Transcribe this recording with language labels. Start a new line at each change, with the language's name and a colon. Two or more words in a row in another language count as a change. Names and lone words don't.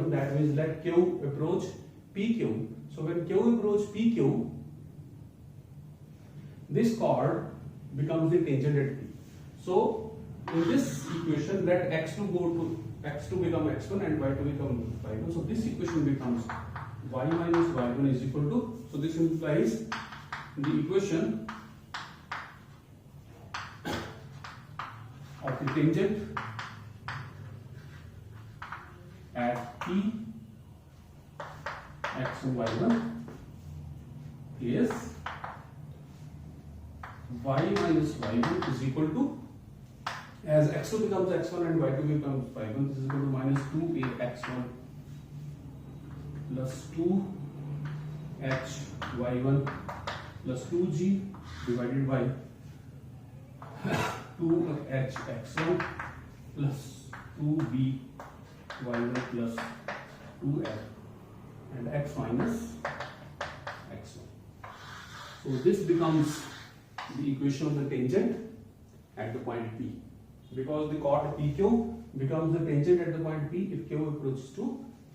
English: That means let Q approach PQ. So when Q approach PQ, this chord becomes the tangent at P. So in this equation, let x2 become x1 and y2 become y1. So this equation becomes y minus y1 is equal to. So this implies the equation of the tangent at P x1 y1 is y minus y1 is equal to, as x2 becomes x1 and y2 becomes y1, this is equal to minus 2a x1 plus 2h y1 plus 2g divided by 2h x1 plus 2b y1 plus 2f and x minus x1. So this becomes the equation of the tangent at the point P, because the chord PQ becomes the tangent at the point P if Q approaches to P.